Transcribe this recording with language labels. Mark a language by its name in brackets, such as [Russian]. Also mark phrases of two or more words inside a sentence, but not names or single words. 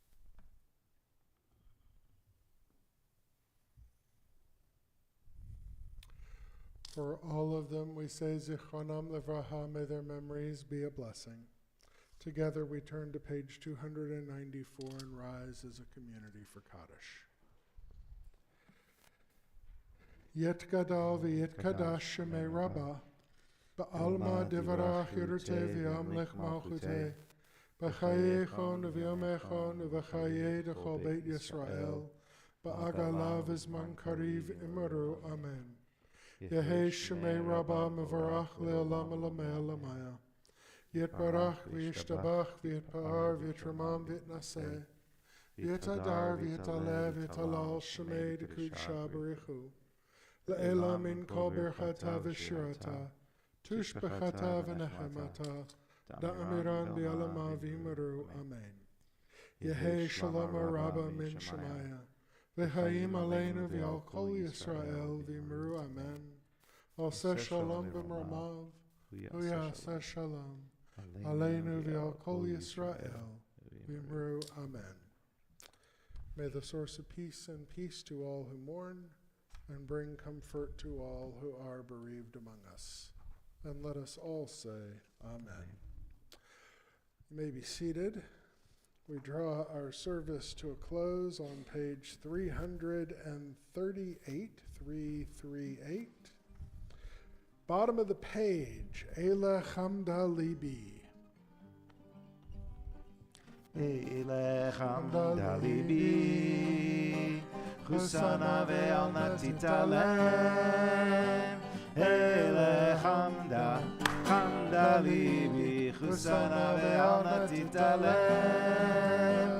[English] For all of them, we say [Hebrew] זכרונם לברכה, [English] may their memories be a blessing. Together we turn to page 294 and rise as a community for Kaddish. [Aramaic] יתגדל ויתקדש שמה רבא בעלמא די ברא כרעותה וימליך מלכותה בחייכון וביומיכון ובחיי דכל בית ישראל, בעגלא ובזמן קריב ואמרו אמן. יהא שמה רבא מברך לעלם ולעלמי עלמיא יתברך וישתבח ויתפאר ויתרומם ויתנשא ויתהדר ויתעלה ויתהלל שמה דקדשא בריך הוא, לעלא מן כל ברכתא ושירתא תשבחתא ונחמתא דאמירן בעלמא ואמרו אמן. יהא שלמא רבא מן שמיא וחיים עלינו ועל כל ישראל ואמרו אמן. [Hebrew] עשה שלום במרומיו יעשה שלום עלינו ועל כל ישראל ואמרו, Amen. [English] May the source of peace and peace to all who mourn, and bring comfort to all who are bereaved among us. And let us all say, Amen. You may be seated. We draw our service to a close on page 338, 338. Bottom of the page, Eile Chamda Libi. [Hebrew] אלה חמדה לבי חוסה נא ואל נא תתעלם. אלה חמדה חמדה לבי חוסה נא ואל נא תתעלם.